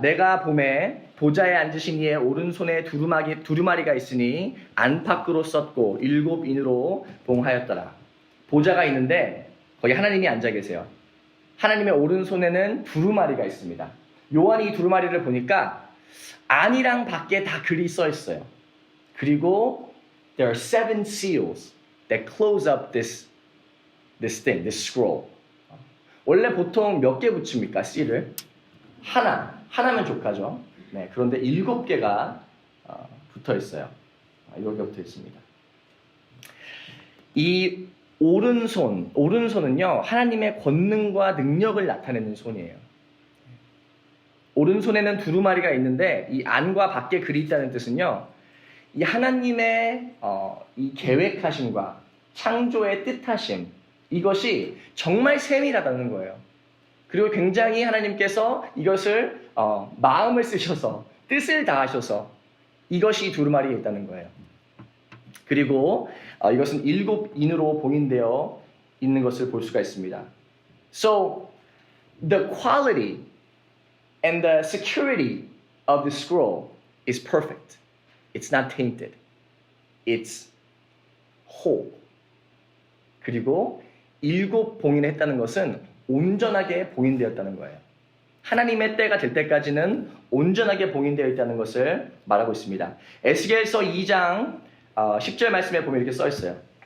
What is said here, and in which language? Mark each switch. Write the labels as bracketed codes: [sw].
[ko] 내가 봄에 보좌에 앉으신 이의 오른손에 두루마리가 있으니 안팎으로 썼고 7인으로 봉하였더라. 보좌가 있는데 거기 하나님이 앉아 계세요. 하나님의 오른손에는 두루마리가 있습니다. 요한이 이 두루마리를 보니까 안이랑 밖에 다 글이 써 있어요. 그리고 [en] there are 7 seals that close up this thing, this scroll. [ko] 원래 보통 몇 개 붙입니까? 씨를? 하나면 족하죠. 네, 그런데 7개가 붙어 있어요. 7개 붙어 있습니다. 이 오른손은요, 하나님의 권능과 능력을 나타내는 손이에요. 오른손에는 두루마리가 있는데 이 안과 밖에 글이 있다는 뜻은요, 이 하나님의 이 계획하심과 창조의 뜻하심, 이것이 정말 세밀하다는 거예요. 그리고 굉장히 하나님께서 이것을 마음을 쓰셔서 뜻을 다하셔서 이것이 두루마리에 있다는 거예요. 그리고 이것은 7인으로 봉인되어 있는 것을 볼 수가 있습니다. [en] So the quality and the security of the scroll is perfect. It's not tainted. It's whole. [ko] 그리고 7 봉인을 했다는 것은 온전하게 봉인되었다는 거예요. 하나님의 때가 될 때까지는 온전하게 봉인되어 있다는 것을 말하고 있습니다. 에스겔서 2장 10절 말씀에 보면 이렇게 써 있어요.